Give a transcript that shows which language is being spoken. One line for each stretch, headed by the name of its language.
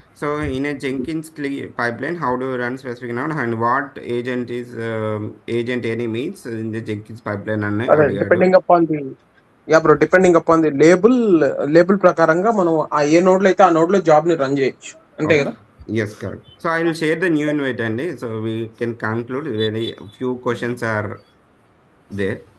English: So in a Jenkins pipeline, how do you run specific node and what agent is agent any means in the Jenkins pipeline?
Telugu: అదే
English: depending upon the depending upon the label
Telugu: ప్రకారంగా మనం ఆ ఏ node లో అయితే ఆ node లో job ని run చేయొచ్చు, అంతే కదా?
English: Yes, correct. So I will share the new invite and so we can conclude. Very few questions are there.